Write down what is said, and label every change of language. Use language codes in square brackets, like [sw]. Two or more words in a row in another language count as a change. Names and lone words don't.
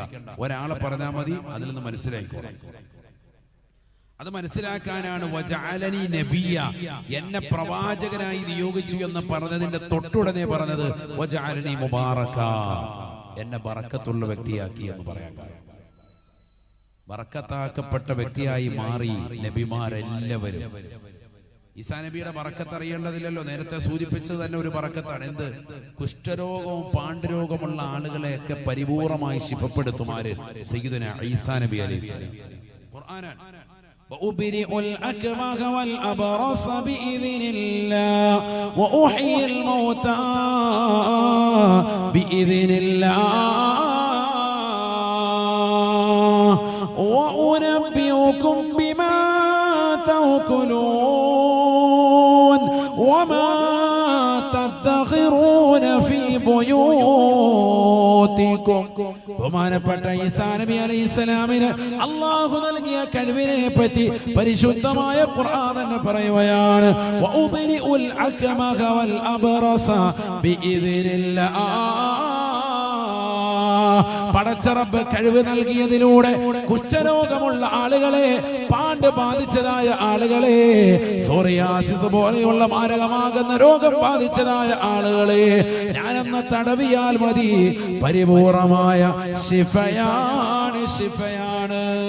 [ml] ഒരാളെ പറഞ്ഞാൽ മതി, അതിൽ നിന്ന് മനസ്സിലായിക്കോളാം. അത് മനസ്സിലാക്കാനാണ് [ar] وجعلني نبيا, [ml] എന്നെ പ്രവാചകനായി നിയോഗിച്ചു എന്ന് പറഞ്ഞതിന്റെ തൊട്ടുടനെ പറഞ്ഞത് [ar] وجعلني مباركا, [ml] എന്നെ ബറക്കത്തുള്ള വ്യക്തിയാക്കി എന്ന് പറയാൻ കാരണം ബറക്കത്താക്കപ്പെട്ട വ്യക്തിയായി മാറി നബിമാരെല്ലാവരും. ഈസാ നബിയുടെ ബറക്കത്ത് അറിയേണ്ടതില്ലല്ലോ, നേരത്തെ സൂചിപ്പിച്ചത് തന്നെ ഒരു ബറക്കത്താണ്. എന്ത്? കുഷ്ഠരോഗവും പാണ്ഡുരോഗമുള്ള ആളുകളെയൊക്കെ പരിപൂർണമായി ശിഫപ്പെടുത്തുമാര് സയ്യിദുനാ ഈസാ നബി അലൈഹിസ്സലാം. ഖുർആനാണ്. [ar] وأبرئ الأكمه والأبرص بإذن الله وأحيي الموتى بإذن الله وأنبئكم بما تأكلون وما تدخرون في بيوتكم. [ml] ബഹുമാനപ്പെട്ട ഈസാ നബി അലൈഹിസ്സലാമിന് അല്ലാഹു നൽകിയ കഴിവിനെ പറ്റി പരിശുദ്ധമായ ഖുർആൻ തന്നെ പറയുകയാണ്. [ar] وأبرئ الأكمه والأبرص بإذن الله. [ml] പടച്ച റബ്ബ് കഴിവ് നൽകിയതിലൂടെ കുഷ്ഠരോഗമുള്ള ആളുകളെ, പാണ്ട് ബാധിച്ചതായ ആളുകളെ, സോറിയാസിസ് പോലെയുള്ള മാരകമാകുന്ന രോഗം ബാധിച്ചതായ ആളുകളെ ഞാനൊന്ന് തടവിയാൽ മതി, പരിപൂർണമായ ശിഫയാണ്, ശിഫയാണ്.